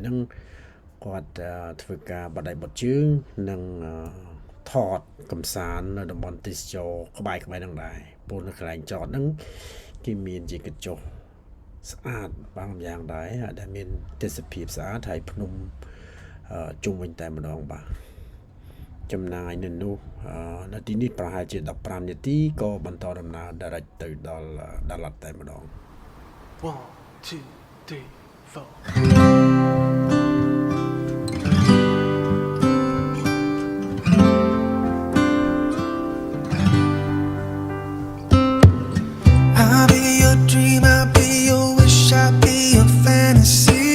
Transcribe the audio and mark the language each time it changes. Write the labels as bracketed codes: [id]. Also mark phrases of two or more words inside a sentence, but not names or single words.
[km] ហ្នឹងគាត់ធ្វើការបដិបត្តិជើងនិងថតកំសាន្តនៅតំបន់ទេសចរក្បែរៗហ្នឹងដែរព្រោះនៅកន្លែងចតហ្នឹងគេមានជាកញ្ចុះស្អាតបានយ៉ាងដែរដែលមានទេសភាពស្អាតហើយភ្នំជុំវិញតែម្ដងបាទចំណាយនៅនោះនៅទីនេះប្រហែលជា15នាទីក៏បន្តដំណើរ direct ទៅដល់ដាឡាត់តែម្ដង [en] 1, 2, 3, 4. I'll be your dream, I'll be your wish, I'll be your fantasy.